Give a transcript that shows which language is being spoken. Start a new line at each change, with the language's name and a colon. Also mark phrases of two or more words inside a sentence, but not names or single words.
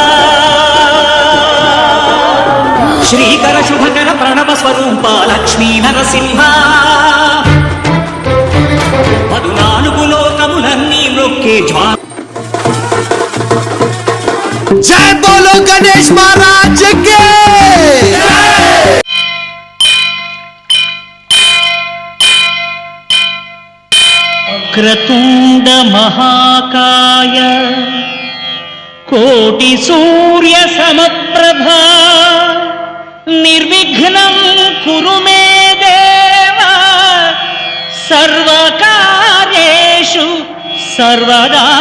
Sanskrit: శ్రీకర శుభకర ప్రణవ స్వరూప లక్ష్మీ నరసింహ 14
Telugu: లోకములన్నీ నొక్కే
Hindi: जय बोलो गणेश महाराज के
Sanskrit: क्रतुंड महाकाय कोटि सूर्य समप्रभा निर्विघ्नं कुरु मे देव सर्वकार्येषु सर्वदा